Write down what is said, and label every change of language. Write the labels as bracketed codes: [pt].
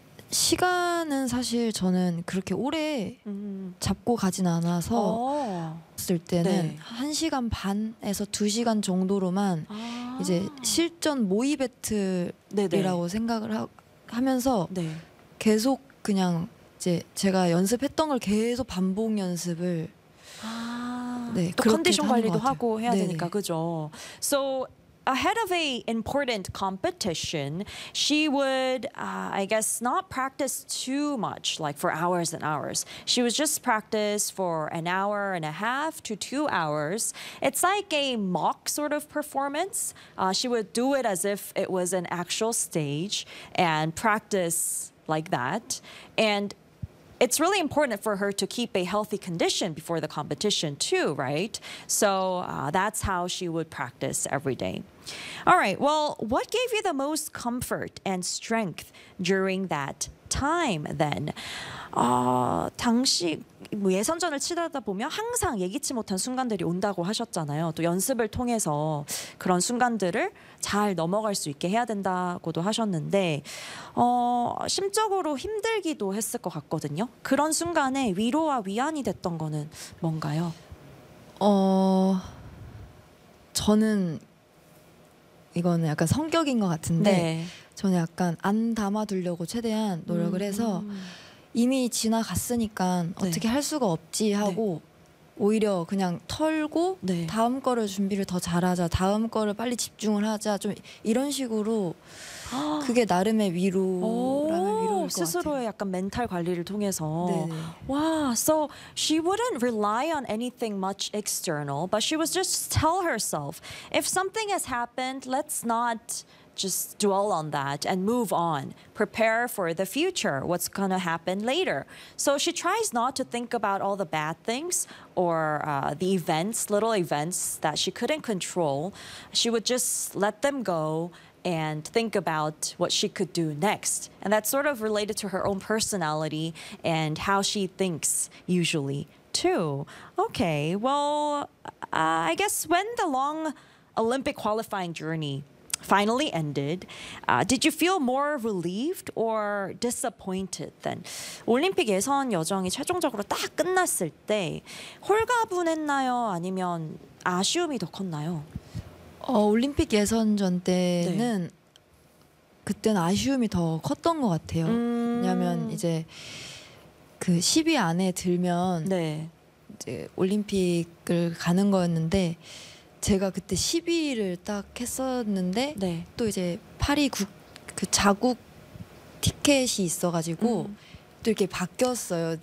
[ko] 시간은 사실 저는 그렇게 오래 잡고 가진 않아서 했을 때는 한 시간 반에서 두 시간 정도로만 이제 실전 모의 배틀이라고 생각을 하면서 계속 그냥 이제 제가 연습했던 걸 계속 반복 연습을 또 컨디션 관리도 하고 해야 되니까 그죠. [en] So ahead of a important competition, she would, I guess, not practice too much, like for hours and hours. She would just practice for an hour and a half to 2 hours. It's like a mock sort of performance. She would do it as if it was an actual stage and practice like that. And it's really important for her to keep a healthy condition before the competition too, right? So that's how she would practice every day. All right, well, what gave you the most comfort and strength during that time then? [ko] 당시 예선전을 치르다 보면 항상 예기치 못한 순간들이 온다고 하셨잖아요. 또 연습을 통해서 그런 순간들을 잘 넘어갈 수 있게 해야 된다고도 하셨는데 심적으로 힘들기도 했을 것 같거든요. 그런 순간에 위로와 위안이 됐던 거는 뭔가요? 저는 이거는 약간 성격인 것 같은데 저는 약간 안 담아두려고 최대한 노력을 해서 이미 지나갔으니까 어떻게 할 수가 없지 하고 오히려 그냥 털고 다음 거를 준비를 더 잘하자, 다음 거를 빨리 집중을 하자 좀 이런 식으로 그게 나름의 위로라는 위로일 것 같아요. 스스로의 약간 멘탈 관리를 통해서 와, [en] so she wouldn't rely on anything much external, but she was just tell herself if something has happened, let's not just dwell on that and move on. Prepare for the future, what's going to happen later. So she tries not to think about all the bad things or the events, little events that she couldn't control. She would just let them go and think about what she could do next. And that's sort of related to her own personality and how she thinks usually too. Okay, well, I guess when the long Olympic qualifying journey finally ended, did you feel more relieved or disappointed then? [ko] 올림픽 예선 여정이 최종적으로 딱 끝났을 때 홀가분했나요? 아니면 아쉬움이 더 컸나요? 올림픽 예선전 때는 그때는 아쉬움이 더 컸던 것 같아요. 왜냐하면 이제 그 10위 안에 들면 이제 올림픽을 가는 거였는데 제가 그때 10위를 딱 했었는데 또 이제 파리 그 자국 티켓이 있어가지고 또 이렇게 바뀌었어요.